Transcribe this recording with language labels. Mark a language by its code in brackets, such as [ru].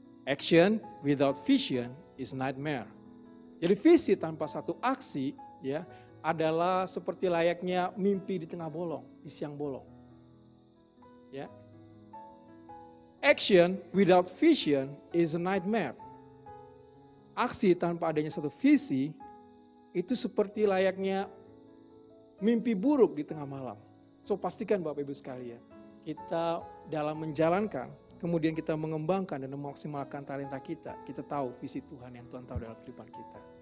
[en] Action without vision is nightmare. [id] Jadi visi tanpa satu aksi ya adalah seperti layaknya mimpi di tengah bolong, di siang bolong. Ya. [en] Action without vision is a nightmare. [id] Aksi tanpa adanya satu visi itu seperti layaknya mimpi buruk di tengah malam. So pastikan Bapak Ibu sekalian, kita dalam menjalankan, kemudian kita mengembangkan dan memaksimalkan talenta kita, kita tahu visi Tuhan yang Tuhan tahu dalam kehidupan kita.